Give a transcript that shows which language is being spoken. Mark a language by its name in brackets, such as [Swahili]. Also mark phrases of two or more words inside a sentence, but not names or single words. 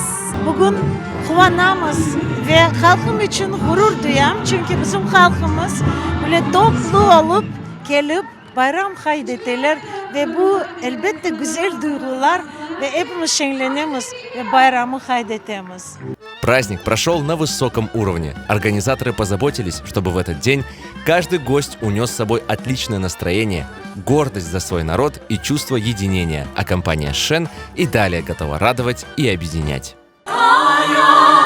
[Crimean Tatar] Bugün kıvanamız ve halkım için gurur duyam. Çünkü bizim halkımız böyle toplu olup gelip bayram kaydedeler ve bu elbette güzel duygular ve hepimiz şenlenemiz ve bayramı kaydedemiz. [Russian] Праздник прошел на высоком уровне. Организаторы позаботились, чтобы в этот день каждый гость унес с собой отличное настроение, гордость за свой народ и чувство единения, а компания Шен и далее готова радовать и объединять.